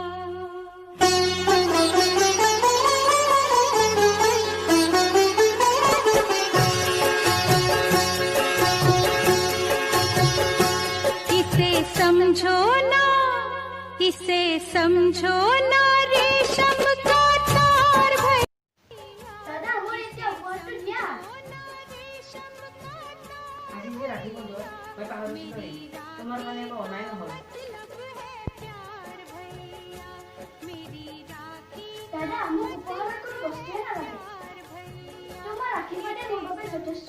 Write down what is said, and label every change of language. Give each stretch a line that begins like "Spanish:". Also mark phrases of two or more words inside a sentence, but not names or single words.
Hindi: इसे समझो ना, इसे समझो ना, रेशम का तार भैया।
Assamese: दादा মোৰ এতিয়া উপহাৰটো দিয়া। আজি যে ৰাখী বন্ধন মই পাহৰিছিলো নেকি? তোমাৰ মানে একো অনাই নহ'ল। দাদা মোক উপহাৰৰ কোনো বস্তুৱে নালাগে। তোমাৰ আশীৰ্বাদে মোৰ বাবে যথেষ্ট।